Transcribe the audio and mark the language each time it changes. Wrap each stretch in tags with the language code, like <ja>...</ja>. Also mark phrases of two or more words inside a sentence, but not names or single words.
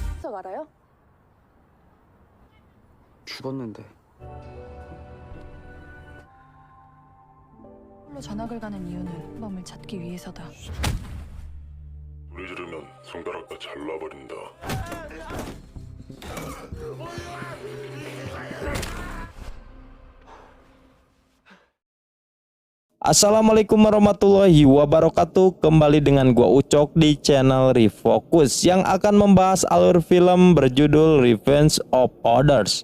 <ko>적 알아요? 죽었는데. 홀로 전학을 가는 이유는 멈을 찾기 위해서다. 소리 지르면 손가락 다 잘라버린다.</ko> <ar>السلام عليكم ورحمة الله وبركاته.</ar> <id>Kembali dengan gua Ucok di channel Refocus yang akan membahas alur film berjudul Revenge of Others.</id>